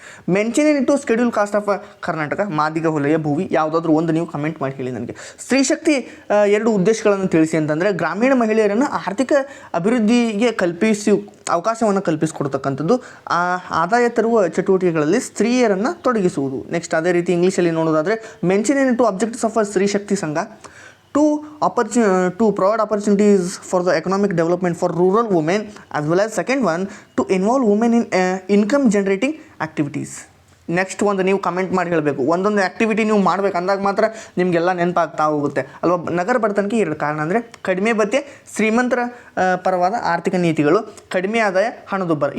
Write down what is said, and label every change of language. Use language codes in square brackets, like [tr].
[en] Mention in schedule caste of Karnataka, Madiga Holeya Bhovi. [kn] ಯಾವುದಾದ್ರೂ ಒಂದು ನೀವು ಕಮೆಂಟ್ ಮಾಡಿ ಹೇಳಿ ನನಗೆ. ಸ್ತ್ರೀ ಶಕ್ತಿ ಎರಡು ಉದ್ದೇಶಗಳನ್ನು ತಿಳಿಸಿ ಅಂತಂದರೆ ಗ್ರಾಮೀಣ ಮಹಿಳೆಯರನ್ನು ಆರ್ಥಿಕ ಅಭಿವೃದ್ಧಿಗೆ ಅವಕಾಶವನ್ನು ಕಲ್ಪಿಸಿಕೊಡ್ತಕ್ಕಂಥದ್ದು, ಆದಾಯ ತರುವ ಚಟುವಟಿಕೆಗಳಲ್ಲಿ ಸ್ತ್ರೀಯರನ್ನು ತೊಡಗಿಸುವುದು. ನೆಕ್ಸ್ಟ್ ಅದೇ ರೀತಿ ಇಂಗ್ಲೀಷಲ್ಲಿ ನೋಡೋದಾದರೆ [en] Mention in objectives of Stree Shakti Sangha to provide opportunities for the economic development for rural women, as well as second one to involve women in income generating activities. [kn] Next ಒಂದು ನೀವು ಕಮೆಂಟ್ ಮಾಡಿ ಹೇಳಬೇಕು. ಒಂದೊಂದು ಆ್ಯಕ್ಟಿವಿಟಿ ನೀವು ಮಾಡಬೇಕು ಅಂದಾಗ ಮಾತ್ರ ನಿಮಗೆಲ್ಲ ನೆನಪಾಗ್ತಾ ಹೋಗುತ್ತೆ ಅಲ್ವಾ. ನಗರ ಬಡತನಕ್ಕೆ ಎರಡು ಕಾರಣ ಅಂದರೆ ಕಡಿಮೆ ಭತ್ಯೆ, ಶ್ರೀಮಂತರ ಪರವಾದ ಆರ್ಥಿಕ ನೀತಿಗಳು, ಕಡಿಮೆ ಆದಾಯ, ಹಣದುಬ್ಬರ.